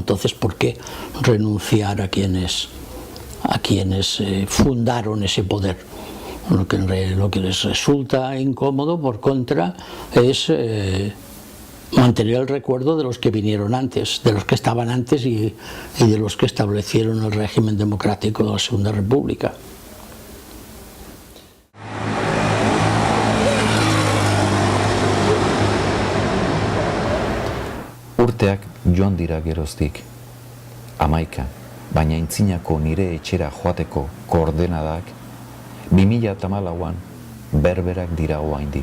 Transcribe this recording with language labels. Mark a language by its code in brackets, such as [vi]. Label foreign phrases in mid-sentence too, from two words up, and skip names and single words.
[es] Entonces, ¿por qué renunciar a quienes fundaron ese poder? Lo que les resulta incómodo, por contra, es mantener el recuerdo de los que vinieron antes, de los que estaban antes y de los que establecieron el régimen democrático de la Segunda República. [eu] Urteak joan dira geroztik. 11, baina aintzinako nire etxera joateko koordenadak 2014an berberak dira oraindik.